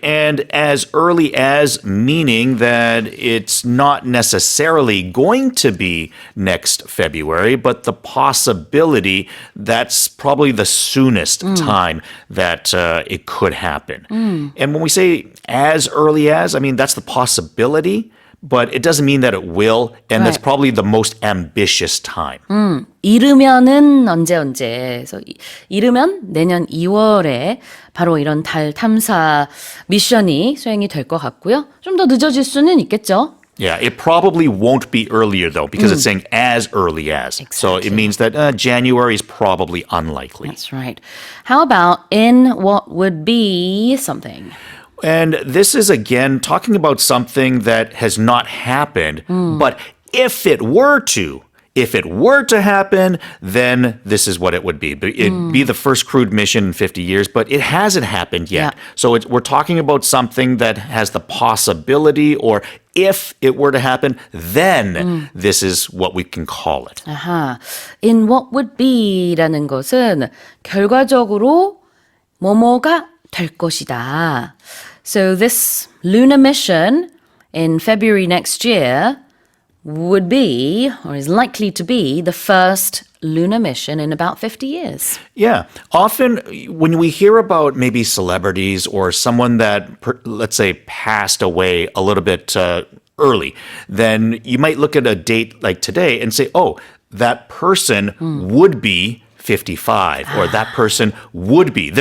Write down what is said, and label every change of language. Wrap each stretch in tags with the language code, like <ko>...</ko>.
<en>And as early as meaning that it's not necessarily going to be next February, but the possibility that's probably the soonest time that it could happen. And when we say as early as, I mean, that's the possibility, but it doesn't mean that it will. And that's Right. probably the most ambitious time.</en> <ko>이르면은 언제. 그래서 이르면 내년 2월에 바로 이런 달 탐사 미션이 수행이 될 것 같고요. 좀 더 늦어질 수는 있겠죠.</ko> <en>Yeah, it probably won't be earlier, though, because it's saying as early as. So it means that January is probably unlikely. That's right. How about in what would be something? And this is, again, talking about something that has not happened, but if it were to happen, then this is what it would be. It'd be the first crewed mission in 50 years, but it hasn't happened yet. Yeah. So we're talking about something that has the possibility, or if it were to happen, then this is what we can call it.</en> <ko>아하,</ko> <en>in what would be</en> <ko>라는 것은 결과적으로 뭐뭐가 될 것이다.</ko> <en>So this lunar mission in February next year would be, or is likely to be, the first lunar mission in about 50 years. Yeah. Often when we hear about maybe celebrities or someone that, let's say, passed away a little bit early, then you might look at a date like today and say, oh, that person would be 55, or that person would be.</en>